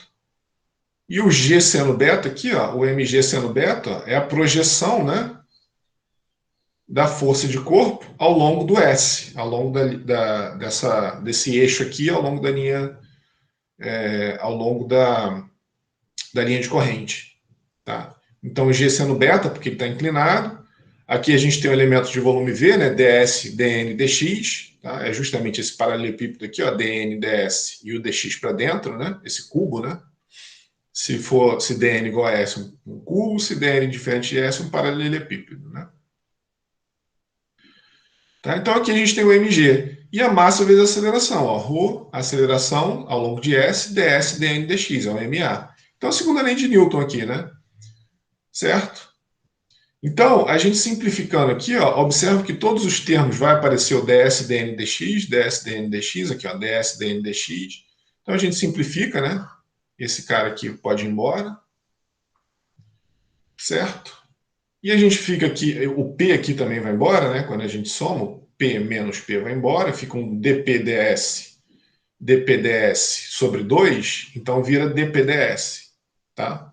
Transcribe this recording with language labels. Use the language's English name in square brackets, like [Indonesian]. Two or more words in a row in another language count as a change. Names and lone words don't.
[Portuguese] E o G sendo beta aqui, ó, o mg sendo beta, é a projeção, né, da força de corpo ao longo do S, ao longo desse eixo aqui, ao longo da linha, ao longo da linha de corrente. Tá? Então o G sendo beta, porque ele está inclinado. Aqui a gente tem o elemento de volume V, né, ds, dn, dx. Tá? É justamente esse paralelepípedo aqui, ó, dn, ds e o dx para dentro, né, esse cubo, né? Se dn igual a S, um cubo, se dn diferente de S, um paralelepípedo. Né? Tá? Então aqui a gente tem o mg. E a massa vezes a aceleração. Ó, ρ, aceleração ao longo de S, ds, dn, dx, é o ma. Então a segunda lei de Newton aqui, né? Certo? Então, a gente simplificando aqui, ó, observa que todos os termos vai aparecer o ds, dn, dx, ds, dn, dx, aqui, ó, ds, dn, dx. Então a gente simplifica, né? Esse cara aqui pode ir embora. Certo? E a gente fica aqui, o P aqui também vai embora, né? Quando a gente soma, o P menos P vai embora, fica um dPds sobre 2, então vira dPds, tá?